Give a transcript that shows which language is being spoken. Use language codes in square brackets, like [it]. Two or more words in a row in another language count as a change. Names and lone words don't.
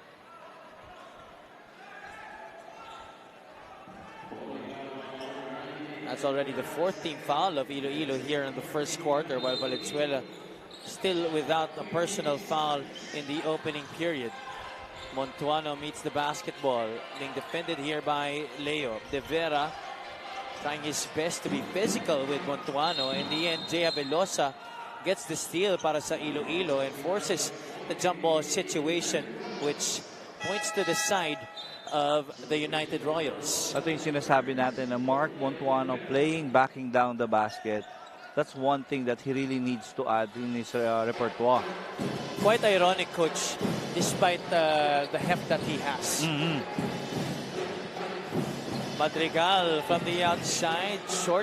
[en] That's already the 4th team foul of Iloilo here in the first quarter, while Valenzuela still without a personal foul in the opening period. Montuano meets the basketball, being defended here by Leo. De Vera trying his best to be physical with Montuano. In the end, Jay Velosa gets the steal [tl] para sa Iloilo [en] and forces the jump ball situation, which points to the side of the United Royals. [tl] Ito yung sinasabi natin na [en] Mark Montuano backing down the basket. That's one thing that he really needs to add in his repertoire. Quite ironic, coach, despite the heft that he has. Madrigal from the outside, short.